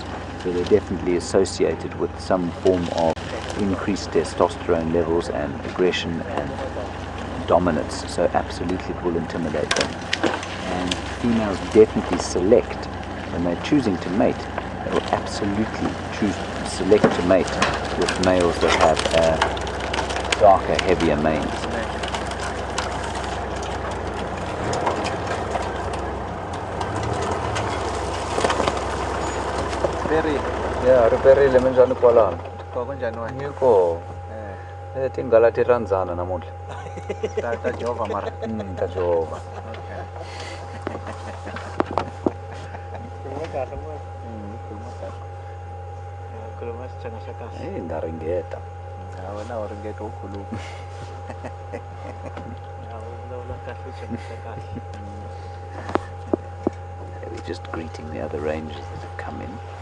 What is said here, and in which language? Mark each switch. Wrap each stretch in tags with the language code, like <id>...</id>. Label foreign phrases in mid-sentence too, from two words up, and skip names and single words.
<en>So they're definitely associated with some form of increased testosterone levels and aggression and dominance, so absolutely it will intimidate them. And females definitely select, when they're choosing to mate, they will absolutely select to mate with males that have darker, heavier manes.</en> <ts>Ya, riperi le menjani kwalana.</ts> <zu>Kwa kanjani wena? Ngikho.</zu> <ts>Tingala tirandzana namuhla. Ta Jehova mara. Ta Jehova. Okay. Khuluma sichanga xa kahle. Ndaringeta. Wena u ringeta u khuluma. Vulavula kahle sichanga xa kahle.</ts> <en>We're just greeting the other rangers that have come in.</en>